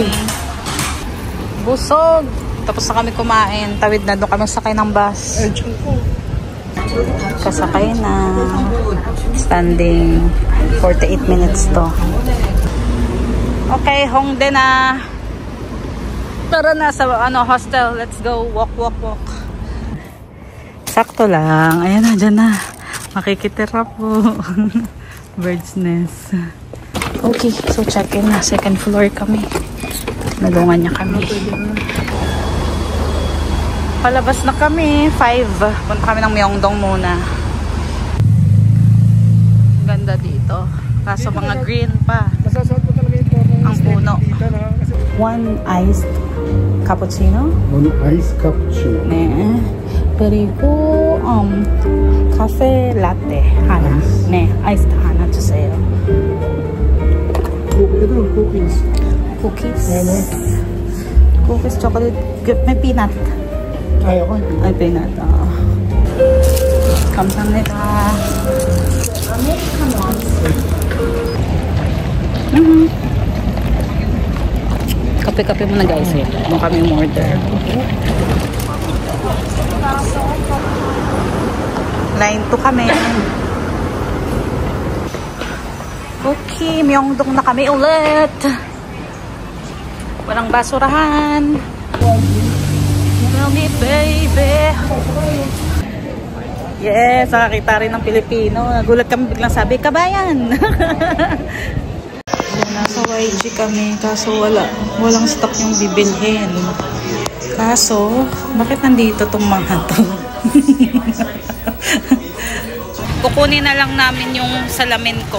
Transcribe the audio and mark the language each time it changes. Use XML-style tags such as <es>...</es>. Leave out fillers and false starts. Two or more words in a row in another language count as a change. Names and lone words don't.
<tl>Busog. Tapos na kami kumain. Tawid na. Doon kami sakay ng bus. Kasakay na.</tl> <en>Standing. 48 minutes to.</en> <tl>Okay, Hongdae na. Tara na sa hostel.</tl> <en>Let's go. Walk, walk, walk.</en> <tl>Sakto lang. Ayan na, dyan na. Makikitira po. Bird's nest. Okay, so check-in na. Second floor kami. Nalungan niya kami. Palabas na kami. 5. Punta kami ng Myeongdong muna. Ganda dito. Kaso mga green pa. Ang puno.</tl> <en>1 iced cappuccino. 1 iced cappuccino.</en> <ko>네. 그리고 카페 라떼 하나. 네, 아이스트 하나 주세요.</ko> <tl>Ito, cookies.</tl> <en>Cookies. Cookies chocolate. May peanut.</en> <tl>Kaya ko. Ay, pinata. 감사합니다. Kape-kape muna guys eh. Kung kami order. Line 2 kami. Okay, Myeongdong na kami ulit. Walang basurahan.</tl> <en>Tell me baby. Yes,</en> <tl>nakakita rin ng Pilipino. Nagulat kami biglang sabi, kabayan. Nasa YG kami, kaso walang stock yung bibilhin. Kaso, bakit nandito tong mga to? Kukunin na lang namin yung salamin ko.</tl>